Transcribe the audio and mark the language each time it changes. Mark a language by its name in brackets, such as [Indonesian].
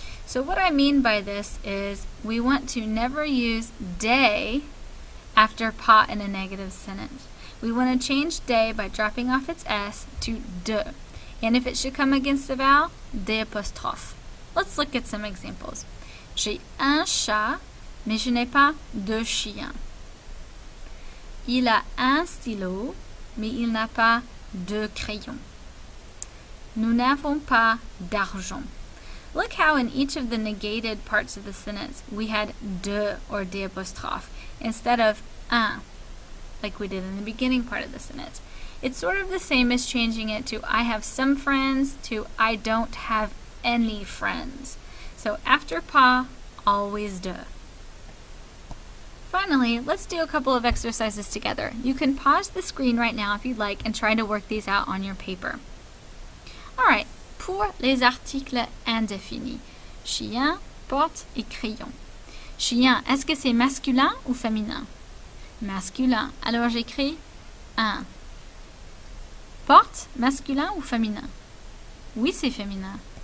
[English] So what I mean by this is we want to never use des after pas in a negative sentence. We want to change des by dropping off its s to de. And if it should come against the vowel, des apostrophes. Let's look at some examples. [French] J'ai un chat, mais je n'ai pas de chien. Il a un stylo, mais il n'a pas de crayon. Nous n'avons pas d'argent. [English] Look how in each of the negated parts of the sentence we had de or des apostrophes instead of un, like we did in the beginning part of the sentence. It's sort of the same as changing it to I have some friends to I don't have any friends. So after pas, always de. Finally, let's do a couple of exercises together. You can pause the screen right now if you'd like and try to work these out on your paper. [French] Alright, pour les articles indéfinis. Chien, porte et crayon. Chien, est-ce que c'est masculin ou féminin? Masculin. Alors j'écris un. Porte, masculin ou féminin? Oui, c'est féminin.